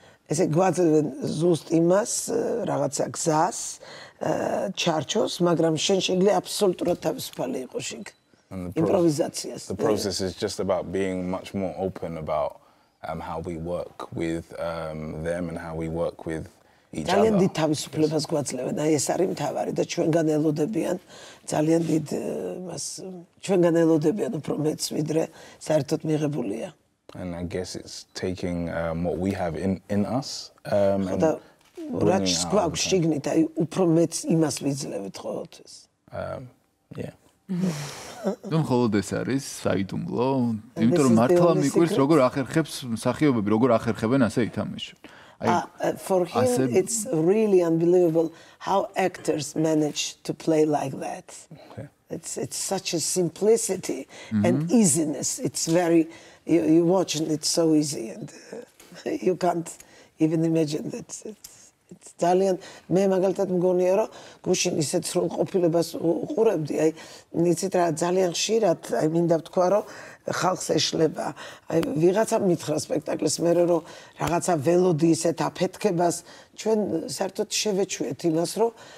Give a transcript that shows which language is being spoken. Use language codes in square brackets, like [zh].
[ka] ესე გვაძლევენ ზუსტ იმას, რაღაცა გზას, ჩარჩოს, მაგრამ შენ შეგვიძლია აბსოლუტურად თავისუფალი იყო შიგ. იმპროვიზაციას. [en] The process is just about being much more open about how we work with them and how we work with each other. [ka] ძალიან დიდ თავისუფლებას გვაძლევენ, აი ეს არის მთავარი და ჩვენგან ელოდებიან ძალიან დიდ მას ჩვენგან ელოდებიან უფრო მეც ვიდრე საერთოდ მიღებულია. [en] And I guess it's taking what we have in us and [ka] რაც გვაქვს შიგნით, აი უფრო მეც იმას ვიძლევით ყოველთვის. Yeah. ნუ მხოლოდ ეს არის საიდუმლო, იმიტომ რომ მართლა მიკვირს როგორ ახერხებს მსახიობები, როგორ ახერხებენ ასე ითამაშონ. [en] For him, it's really unbelievable how actors manage to play like that. Okay. It's such a simplicity and easiness. It's very, you watch and it's so easy, and you can't even imagine that. [ka] It's ძალიან მე მაგალითად მგონია რომ გუშინ ისეთ სრულ ყოფილებას უყურებდი, აი იცით რა ძალიან ხშირად აი მინდა ვთქვა რომ ხალხს ეშლება აი ვიღაცა მითხრა სპექტაკლს მე რომ რაღაცა ველოდი ისეთ აფეთქებას ჩვენ საერთოდ შევეჩვიეთ იმას რომ